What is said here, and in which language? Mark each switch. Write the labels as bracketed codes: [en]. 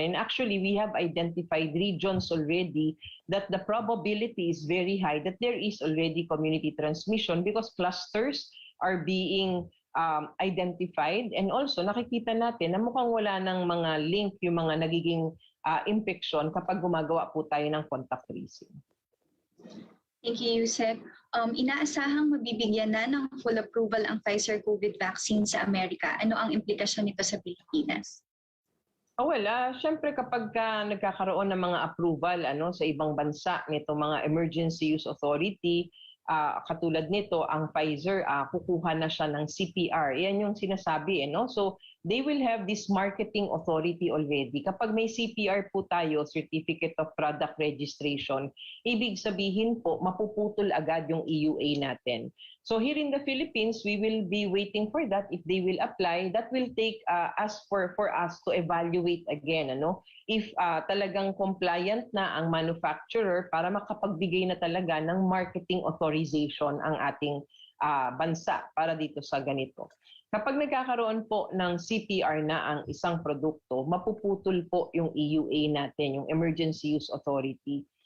[en] And actually, we have identified regions already that the probability is very high that there is already community transmission because clusters are being identified, and also [tl] nakikita natin na mukhang wala ng mga link yung mga nagiging infection kapag gumagawa po tayo ng contact tracing. [en] Thank you, Yusek. [tl] Inaasahang mabibigyan na ng full approval ang Pfizer COVID vaccine sa Amerika. Ano ang implikasyon nito sa Pilipinas? Siyempre kapag nagkakaroon ng mga approval sa ibang bansa nito mga emergency use authority, katulad nito, ang Pfizer, kukuha na siya ng CPR. Yan yung sinasabi. [en] So, they will have this marketing authority already. [tl] Kapag may CPR po tayo, Certificate of Product Registration, ibig sabihin po, mapuputol agad yung EUA natin. [en] So, here in the Philippines, we will be waiting for that. If they will apply, that will take for us to evaluate again. [tl] If talagang compliant na ang manufacturer para makapagbigay na talaga ng marketing authorization ang ating bansa para dito sa ganito. Kapag nagkakaroon po ng CPR na ang isang produkto, mapuputol po yung EUA natin, yung Emergency Use Authority.